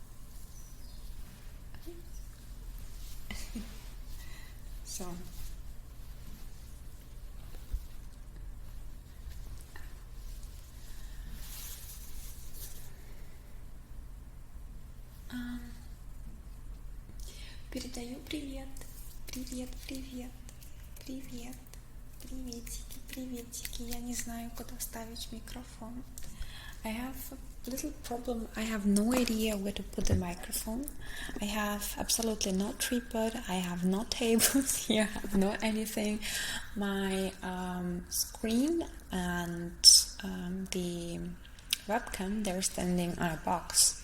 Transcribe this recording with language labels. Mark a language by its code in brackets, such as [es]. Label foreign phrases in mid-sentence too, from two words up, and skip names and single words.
[en] So. [ru] Передаю привет. Привет. Приветики. Я не знаю, куда ставить микрофон. [en] I have a little problem. I have no idea where to put the microphone. I have absolutely no tripod. I have no tables here. I have no anything. My screen and the webcam, they're standing on a box.